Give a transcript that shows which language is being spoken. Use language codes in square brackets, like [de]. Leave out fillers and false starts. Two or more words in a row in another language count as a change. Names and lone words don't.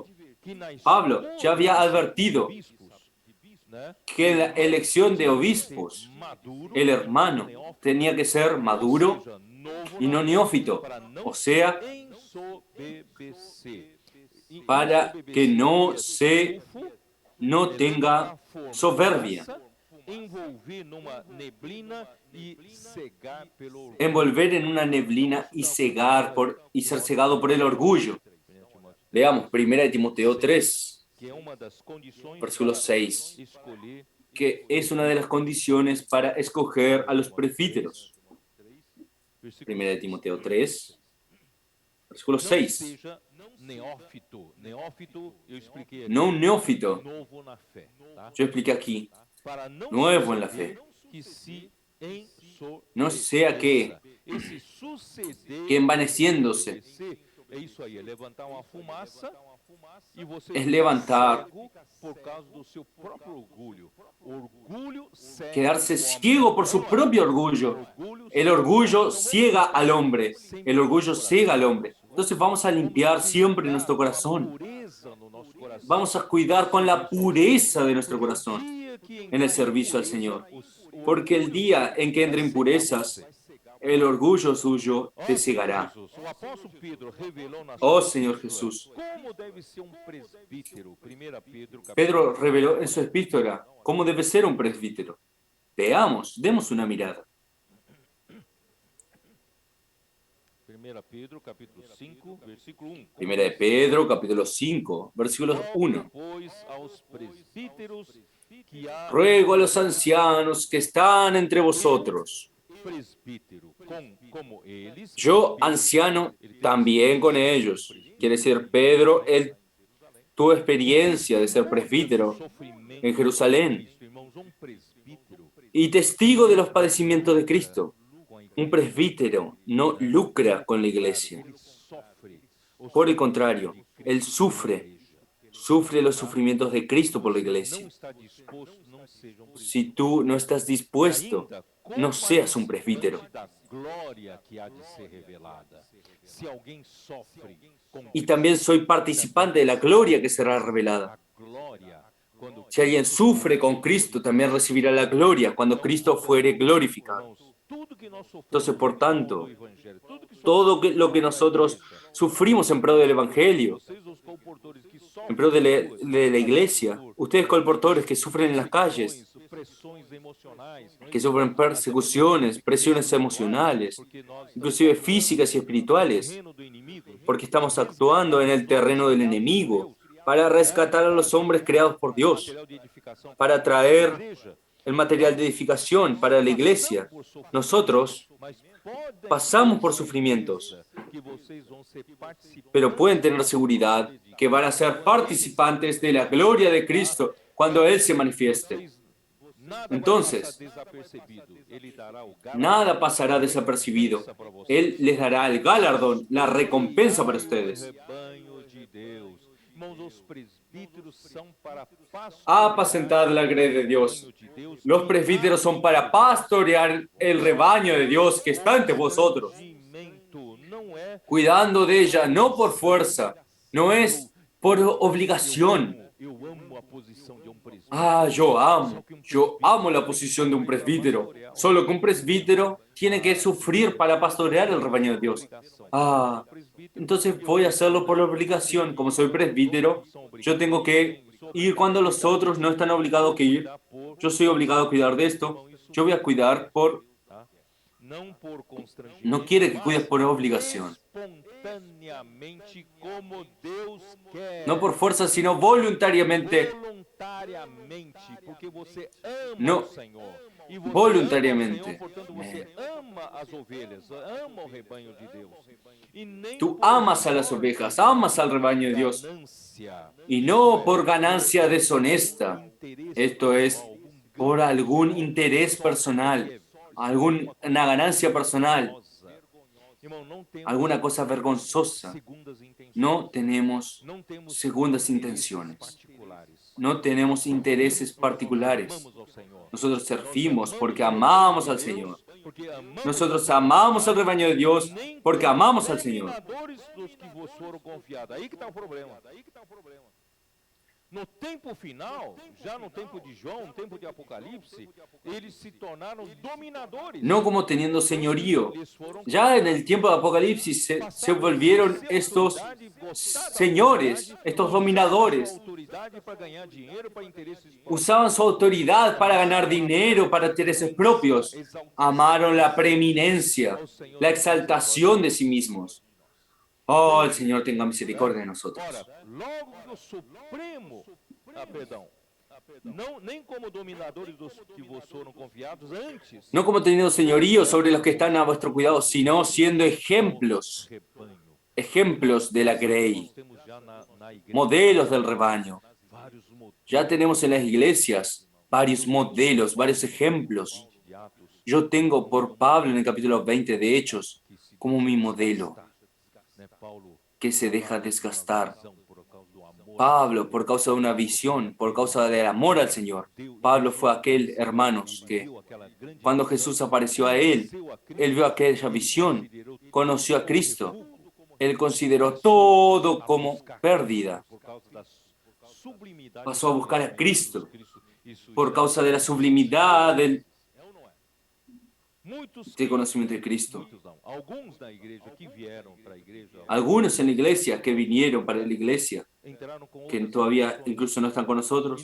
[es] Pablo ya había advertido que en la elección de obispos, el hermano tenía que ser maduro y no neófito, o sea, para que no tenga soberbia, envolver en una neblina y ser cegado por el orgullo. Veamos 1 Timoteo 3, versículo 6, que es una de las condiciones para escoger a los presbíteros. 1 Timoteo 3, Versículo [pt] Não 6. seja neófito. Neófito, eu expliquei aqui, [es] No un neófito. [pt] novo na fé, tá? [es] Yo expliqué aquí. [pt] Para não [es] Nuevo en la fe. [pt] suceder que se [es] No sea [pt] ensoberbeça. Esse suceder, [es] que envaneciéndose [pt] ensoberbecer, é isso aí, é levantar uma fumaça e você [es] es [pt] fica [es] levantar, [pt] cego por causa do seu próprio orgulho. Orgulho cega [es] quedarse [pt] o homem. [es] ciego por su propio orgullo. El orgullo ciega al hombre. El orgullo ciega al hombre. Entonces vamos a limpiar siempre nuestro corazón. Vamos a cuidar con la pureza de nuestro corazón en el servicio al Señor. Porque el día en que entre impurezas, el orgullo suyo te cegará. [pt] O apóstolo Pedro revelou na [es] Oh [pt] sua [es] Señor [pt] epístola [es] Jesús. [pt] como deve ser um presbítero. 1 Pedro, [es] Pedro reveló en su epístola cómo debe ser un presbítero. Veamos, demos una mirada. 1 Pedro, capítulo 5, versículo 1. Primera de Pedro, capítulo 5, versículo 1. [pt] Pois aos presbíteros que há [es] Ruego a los ancianos que están entre vosotros. [pt] presbítero como eles. [es] Yo, anciano, también con ellos. Quiere decir, Pedro, él tuvo experiencia de ser presbítero en Jerusalén [pt] Irmãos, presbítero [es] y testigo de los padecimientos de Cristo. Un presbítero no lucra con la iglesia. [pt] sofre [es] Por el contrario, él sufre los sufrimientos de Cristo por la iglesia. [pt] está disposto, não seja [es] Si tú no estás dispuesto, no seas un presbítero. [pt] da glória que há de ser revelada. Se alguém sofre com [es] Y también soy participante de la gloria que será revelada. [pt] glória, quando [es] Si alguien sufre con Cristo, también recibirá la gloria cuando Cristo fuere glorificado. [pt] tudo que nós sofremos [es] Entonces, por tanto, [pt] no evangelho, tudo que [es] todo lo que nosotros sufrimos en pro del Evangelio, [pt] vocês os comportores que [es] en [pt] sofrem [es] pro de la iglesia, ustedes colportores que sufren en las calles, [pt] pressões emocionais, não é? [es] que sufren persecuciones, presiones emocionales, [pt] Porque nós [es] inclusive físicas y espirituales, [pt] terreno do inimigo, [es] porque estamos actuando en el terreno del enemigo para rescatar a los hombres creados por Dios, [pt] material de edificação [es] para traer [pt] igreja, [es] el material de edificación para la iglesia. Nosotros [pt] mas podem [es] pasamos por sufrimientos, [pt] que vocês vão ser participantes [es] pero pueden tener seguridad que van a ser participantes de la gloria de Cristo cuando Él se manifieste. [pt] nada [es] Entonces, [pt] vai passar desapercebido. Ele dará o [es] Nada pasará desapercibido. Él les dará el galardón, la recompensa para ustedes. [pt] rebanho de Deus. Irmãos, os presbíteros são para [es] Apacentad la grey de Dios. [pt] de Deus. [es] Los presbíteros son para pastorear el rebaño de Dios que está entre vosotros, [pt] Regimento não é [es] cuidando de ella no por fuerza, no es por obligación. [pt] eu amo a posição de presbítero. [es] Ah, yo amo la posición de un presbítero. Solo que un presbítero tiene que sufrir para pastorear el rebaño de Dios. Ah, entonces voy a hacerlo por obligación. Como soy presbítero, yo tengo que ir cuando los otros no están obligados a ir. Yo soy obligado a cuidar de esto. Yo voy a cuidar por... [pt] Não por constrangimento, [es] No quiere que cuides por obligación. [pt] espontaneamente como Deus quer. [es] No por fuerza, sino voluntariamente. [pt] Voluntariamente, porque você ama [es] No, [pt] o Senhor. E você [es] voluntariamente. [pt] ama o Senhor, portanto você ama as ovelhas, ama o rebanho de Deus. E nem [es] Tú [pt] por [es] amas a las ovejas, amas al rebaño de Dios. [pt] ganância, [es] Y no por ganancia deshonesta. Esto es, por algún interés personal, alguna ganancia personal, [pt] irmão, não temos [es] alguna cosa vergonzosa. [pt] segundas intenções. [es] No tenemos [pt] Não temos [es] segundas [pt] interesses [es] intenciones. [pt] particulares. [es] No tenemos intereses particulares. [pt] Amamos ao Senhor. [es] Nosotros servimos porque amamos al Señor. [pt] Porque amamos [es] Nosotros amamos al rebaño de Dios porque amamos al Señor. [pt] terminadores dos que vos foram confiados. Aí que está o problema. No tempo final, já no tempo de João, no tempo de Apocalipse, eles se tornaram dominadores. [es] No como teniendo señorío. [pt] Eles foram [es] Ya en el tiempo de Apocalipsis se volvieron estos señores, estos dominadores. [pt] autoridade para ganhar dinheiro, para interesses [es] Usaban su autoridad para ganar dinero, para intereses propios. Amaron la preeminencia, la exaltación de sí mismos. Oh, el Señor tenga misericordia de nosotros. [pt] Ora, logo que o Supremo, não, nem como dominadores dos que vos foram confiados antes, [es] No como teniendo señorío sobre los que están a vuestro cuidado, sino siendo ejemplos. [pt] rebanho. [es] ejemplos de la Grey, [pt] temos já na igreja [es] modelos del rebaño. [pt] vários modelos [es] Ya tenemos en las iglesias varios modelos, varios ejemplos. [pt] de Atos [es] Yo tengo por Pablo en el capítulo 20 de Hechos [pt] que se [es] como mi modelo, [pt] né? Paulo [es] que se deja desgastar. [pt] visão por causa do amor [es] Pablo, por causa de una visión, por causa del amor al Señor. Pablo fue aquel, hermanos, que [pt] viu aquela grande [es] cuando Jesús apareció a él vio aquella visión, conoció a Cristo. Él consideró todo como pérdida. [pt] por causa da sublimidade [es] Pasó a buscar a Cristo [pt] isso [es] por [pt] já [es] causa de la sublimidad del [pt] é ou não é? Muitos [es] conocimiento de Cristo. [pt] muitos não. Alguns da igreja que vieram para a igreja [es] Algunos en la iglesia que vinieron para la iglesia, [pt] entraram com [es] que [pt] outras [es] todavía [pt] intenções [es] incluso no están con [pt] e [es] nosotros,